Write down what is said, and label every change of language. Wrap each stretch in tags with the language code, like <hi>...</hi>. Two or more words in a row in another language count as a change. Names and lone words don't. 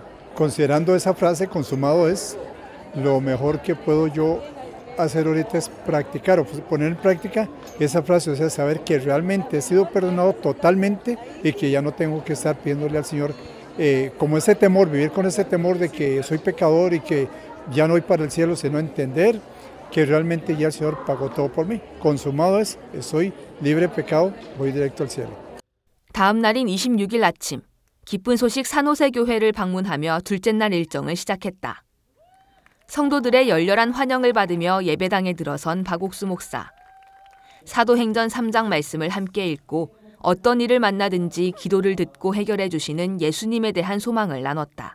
<es>Considerando esa frase, consumado es, lo mejor que puedo yo hacer ahorita es practicar o poner en práctica esa frase, o sea, saber que realmente he sido perdonado totalmente y que ya no tengo que estar pidiéndole al Señor como ese temor, vivir con ese temor de que soy pecador y que ya no voy para el cielo, sino entender que realmente ya el Señor pagó todo por mí. Consumado es, soy libre de pecado, voy directo al cielo.</es> <ko>다음 날인 26일 아침, 기쁜 소식 산호세 교회를 방문하며 둘째 날 일정을 시작했다. 성도들의 열렬한 환영을 받으며 예배당에 들어선 박옥수 목사. 사도행전 3장 말씀을 함께 읽고 어떤 일을 만나든지 기도를 듣고 해결해 주시는 예수님에 대한 소망을 나눴다.</ko>